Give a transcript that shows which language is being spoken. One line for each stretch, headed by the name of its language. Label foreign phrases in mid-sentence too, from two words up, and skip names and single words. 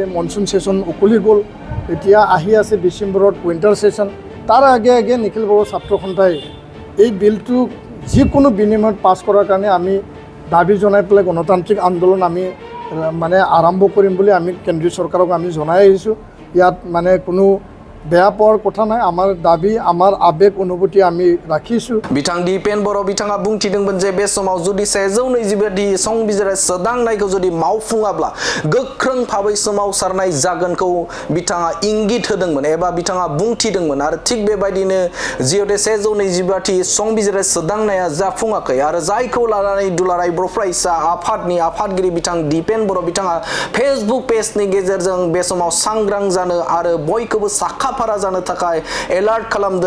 English: monsoon session
Assamese: উকলি গ'ল এতিয়া আহি আছে ডিচেম্বৰত
English: winter session
Assamese: তাৰ আগে নিখিল বড়ো ছাত্ৰ সন্থাই এই বিলটো যিকোনো বিনিময়ত পাছ কৰাৰ কাৰণে আমি দাবী জনাই পেলাই গণতান্ত্ৰিক আন্দোলন আমি মানে আৰম্ভ কৰিম বুলি আমি কেন্দ্ৰীয় চৰকাৰক আমি জনাই আহিছোঁ। ইয়াত মানে কোনো বেয়া পোৱাৰ কথা নাই আমাৰ দাবী আমাৰ আবেগ অনুভূতি আমি ৰাখিছোঁ।
Bodo: बिथां दिपेन बर' बिथाङा बुंथिदोंमोन जे बे समाव जुदि 125 संबिजिर सोदांनायखौ जुदि मावफुङाब्ला गोख्रों भाबै सोमावसारनाय जागोनखौ बिथाङा इंगित होदोंमोन एबा बिथाङा बुंथिदोंमोन आरो थिग बेबायदिनो जिहेतु 125 संबिजिर सोदांनाया जाफुङाखै आरो जायखौ लानानै दुलाराय बर' फरायसा आफादनि आफादगिरि बिथां दिपेन बर' बिथाङा फेसबुक पेजनि गेजेरजों बे समाव सांग्रां जानो आरो बयखौबो साखाफारा जानो थाखाय एलार्ट खालामदों।